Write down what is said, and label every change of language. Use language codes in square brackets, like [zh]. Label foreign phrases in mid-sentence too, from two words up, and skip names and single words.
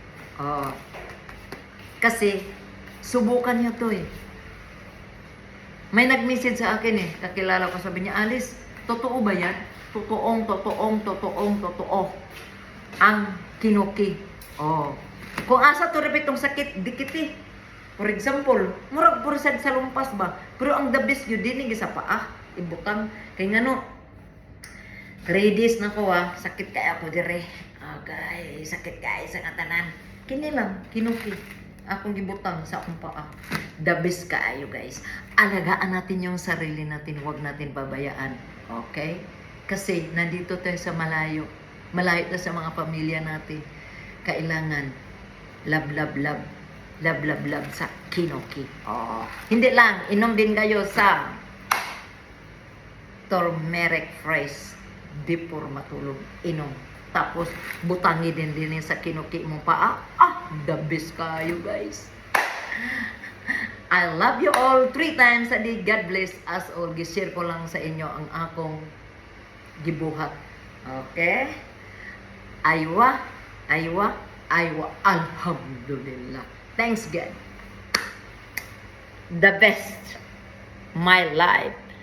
[tl] Kasi, subukan nyo to eh. May nag-message sa akin eh. Kakilala ko, sabi niya, Alice, totoo ba yan? Totoong, ang Kinuki. [ceb] Kung asa to repitong sakit, dikit eh. [en] For example, [ceb] murag pursad sa lumpas ba? [tl] Pero ang [en] the best [tl] yun din sa paa. [ceb] Ibutang. Kaya nga no, 3 days na ko sakit kaya ako dire. Guys, sakit guys sa katanan. Kini lang, Kinuki. Akong gibutang sa akong paa. [en] The best [ceb] kaayo guys. [tl] Alagaan natin yung sarili natin. Huwag natin babayaan. Okay? Kasi nandito tayo sa malayo. Malayo tayo sa mga pamilya natin. Kailangan love sa Kinuki. Hindi lang, inom din kayo sa [en] turmeric fresh before [tl] matulog. Inom. [ceb] Tapos, butangi din sa Kinuki mo paa. [en] The best kayo, guys. I love you all 3 times a day. God bless us all. [ceb] Gishare ko lang sa inyo ang akong gibuhat. Okay? Aywa, aywa, aywa. [en] Alhamdulillah. Thanks God. The best. My life.